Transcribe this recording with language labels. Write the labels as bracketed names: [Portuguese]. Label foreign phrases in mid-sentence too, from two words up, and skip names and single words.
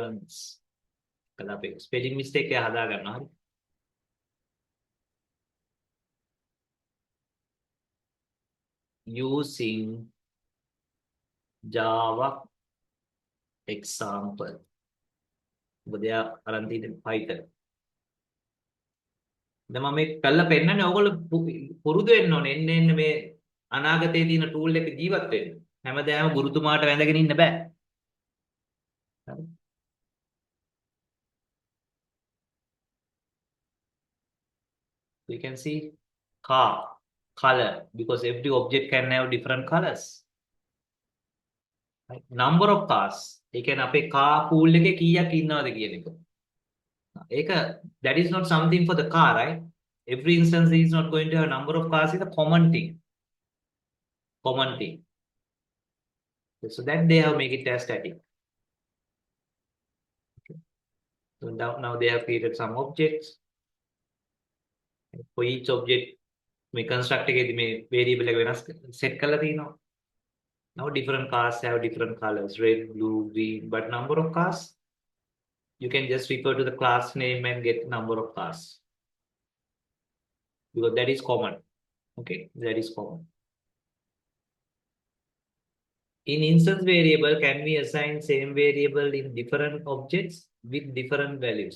[Sinhala] Difference කළා අපි [English] spelling mistake [Sinhala] එක හදා ගන්නවා. හරි. [English] Using Java example. [Sinhala] මොකද එයා අරන් තියෙන්නේ Python. දැන් මම මේක කළා පෙන්නන්නේ ඕගොල්ලෝ පුරුදු වෙන්න ඕනේ. එන්න මේ අනාගතයේ තියෙන ටූල් එක ජීවත් වෙන්න. හැමදාම ගුරුතුමාට වැඳගෙන ඉන්න බෑ. හරි. [English] You can see car color because every object can have different colors. Right? Number of cars. [Sinhala] ඒ කියන්නේ අපේ [English] car pool [Sinhala] එකේ කීයක් ඉන්නවද කියන එක. [English] ඒක that is not something for the car, right? Every instance is not going to have a number of cars. It's a common thing. Common thing. So that they have make it as static. Okay. So now they have created some objects. For each object [Sinhala] මේ construct එකේදී මේ variable එක වෙනස් set කරලා තියෙනවා. [English] Now different cars have different colors, red, blue, green, but number of cars you can just refer to the class name and get number of cars because that is common. Okay, that is common. In instance variable, can we assign same variable in different objects with different values?